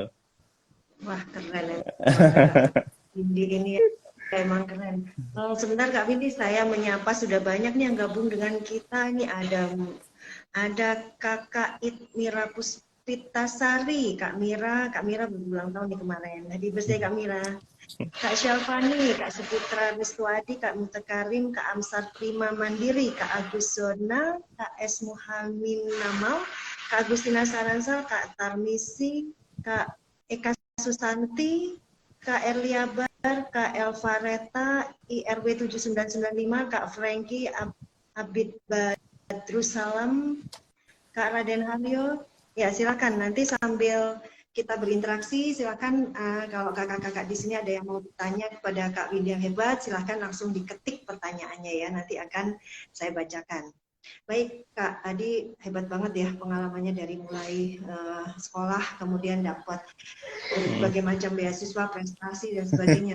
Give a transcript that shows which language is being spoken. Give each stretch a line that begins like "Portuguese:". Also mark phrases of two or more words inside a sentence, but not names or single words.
Indonesian: Wah, keren ya. Kak Windy ini emang keren. Sebentar Kak Windy, saya menyapa sudah banyak nih yang gabung dengan kita. Ini ada Kakak Mira Puspitasari, Kak Mira berulang tahun nih kemarin.
English: Happy birthday Kak Mira.
Indonesian: Kak Syalfani, Kak Suputra Wiswadi, Kak Mutakarim, Kak Amsar Prima Mandiri, Kak Agus Zona, Kak S. Muhammad Namal, Kak Agustina Saransal, Kak Tarmisi, Kak Eka Susanti, Kak Erlia Bar, Kak Elvareta, IRW 7995, Kak Frankie Abid Badrussalam, Kak Raden Halyo. Ya, silakan nanti sambil kita berinteraksi, silakan kalau kakak-kakak di sini ada yang mau bertanya kepada Kak Windy yang hebat, silakan langsung diketik pertanyaannya ya, nanti akan saya bacakan. Baik Kak, tadi hebat banget ya pengalamannya dari mulai sekolah, kemudian dapat berbagai macam beasiswa, prestasi dan sebagainya.